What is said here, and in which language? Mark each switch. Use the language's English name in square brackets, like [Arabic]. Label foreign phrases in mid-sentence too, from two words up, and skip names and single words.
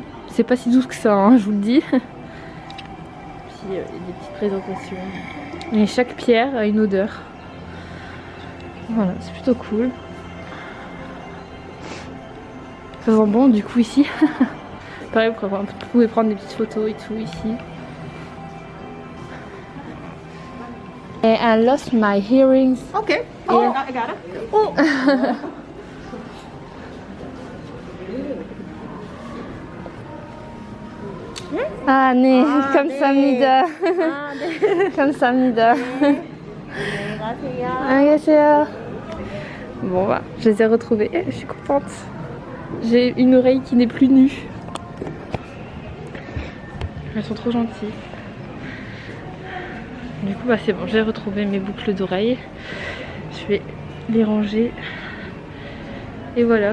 [French] C'est pas si douce que ça, hein, je vous le dis. Puis il y a des petites présentations. Et chaque pierre a une odeur. Voilà, c'est plutôt cool. Ça sent bon du coup ici. Pareil, vous pouvez prendre des petites photos et tout ici. [English] And I lost my hearings. Okay. Oh, Yeah. I got it. Oh. [Korean] 아, 네. 감사합니다. 감사합니다. 안녕히 계세요. [French] Bon, bah, je les ai retrouvés. Je suis contente. J'ai une oreille qui n'est plus nue. Elles sont trop gentilles. Du coup, bah, c'est bon. J'ai retrouvé mes boucles d'oreilles. Je vais les ranger. Et voilà.